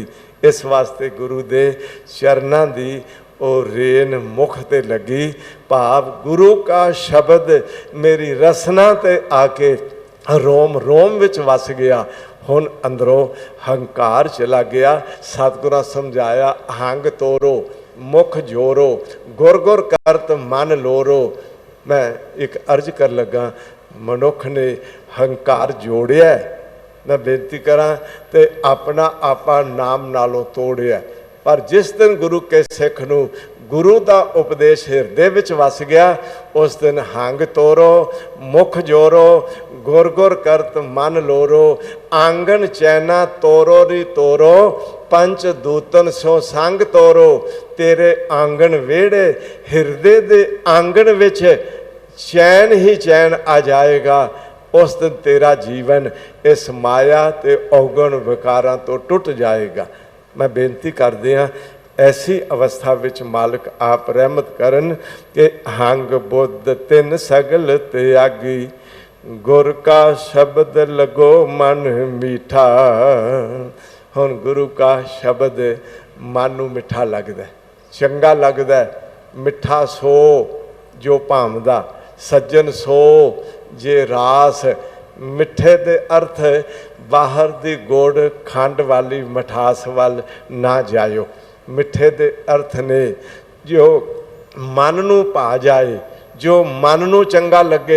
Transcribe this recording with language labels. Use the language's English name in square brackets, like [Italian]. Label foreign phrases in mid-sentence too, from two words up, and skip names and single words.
[Punjabi] ਇਸ ਵਾਸਤੇ ਗੁਰੂ ਦੇ ਚਰਨਾਂ ਦੀ ਓ ਰੇਣ ਮੁਖ ਤੇ ਲੱਗੀ, ਭਾਵ ਗੁਰੂ ਕਾ ਸ਼ਬਦ ਮੇਰੀ ਰਸਨਾ ਤੇ ਆਕੇ ਰੋਮ ਰੋਮ ਵਿਚ ਵਸ ਗਿਆ। ਹੁਣ ਅੰਦਰੋਂ ਹੰਕਾਰ ਚਲਾ ਗਿਆ। ਸਤਿਗੁਰਾਂ ਸਮਝਾਇਆ ਹੰਗ ਤੋਰੋ ਮੁਖ ਜੋਰੋ, ਗੁਰ ਗੁਰ ਕਰਤ ਮਨ ਲੋਰੋ। ਮੈਂ ਏਕ ਅਰਜ਼ ਕਰ ਲੱਗਾ ਮਨੁੱਖ ਨੇ ਹੰਕਾਰ ਜੋੜਿਆ ਮੈਂ ਬੇਨਤੀ ਕਰਾਂ ਤੋ ਅਪਣਾ ਆਪਾ ਨਾਮ ਨਾਲੋਂ ਤੋੜਿਆ, ਪਰ ਜਿਸ ਦਿਨ ਗੁਰੂ ਕੇ ਸਿੱਖ ਨੂੰ ਗੁਰੂ ਕਾ ਉਪਦੇਸ਼ ਹਿਰਦੇ ਵਿਚ ਵਸ ਗਿਆ, ਉਸ ਦਿਨ ਹੰਗ ਤੋਰੋ, ਮੁਖ ਜੋਰੋ, ਗੁਰ ਗੁਰ ਕਰਤ ਮਨ ਲੋਰੋ, ਆਂਗਨ ਚੈਨਾ ਤੋਰੋ ਰੀ ਤੋਰੋ, ਪੰਚ ਦੂਤਨ ਸੋ ਸੰਗ ਤੋਰੋ। ਤੇਰੇ ਆਂਗਨ ਵੇਹੜੇ ਹਿਰਦੇ ਦੇ ਆਂਗਨ ਵਿਚ ਚੈਨ ਹੀ ਚੈਨ ਆ ਜਾਏਗਾ। ਉਸ ਦਿਨ ਤੇਰਾ ਜੀਵਨ ਇਸ ਮਾਇਆ ਤੇ ਔਗਣ ਵਿਕਾਰਾਂ ਤੋ ਟੁੱਟ ਜਾਏਗਾ। ਮੈਂ ਬੇਨਤੀ ਕਰ ਦਿਆ ਐਸੀ ਅਵਸਥਾ ਵਿਚ ਮਾਲਿਕ ਆਪ ਰਹਿਮਤ ਕਰਨ ਕਿ ਹੰਗ ਬੁੱਧ ਤਿਨ ਸਗਲ ਤਿਆਗੀ, ਗੁਰ ਕਾ ਸ਼ਬਦ ਲਗੋ ਮਨ ਮੀਠਾ। ਹੁਣ ਗੁਰੂ ਕਾ ਸ਼ਬਦ ਮਨ ਨੂੰ ਮਿੱਠਾ ਲਗਦਾ, ਚੰਗਾ ਲਗਦਾ, ਮਿੱਠਾ ਸੋ ਜੋ ਭਾਵਦਾ, ਸੱਜਣ ਸੋ ਜੇ ਰਾਸ। ਮਿੱਠੇ ਦੇ ਅਰਥ ਬਾਹਰ ਦੀ ਗੁੜ ਖੰਡ ਵਾਲੀ ਮਿਠਾਸ ਵਾਲ ਨਾ ਜਾਇਓ। ਮਿੱਠੇ ਦੇ ਅਰਥ ਨੇ ਜੋ ਮਨ ਨੂੰ ਭਾ ਜਾਏ, ਜੋ ਮਨ ਨੂੰ ਚੰਗਾ ਲੱਗੇ।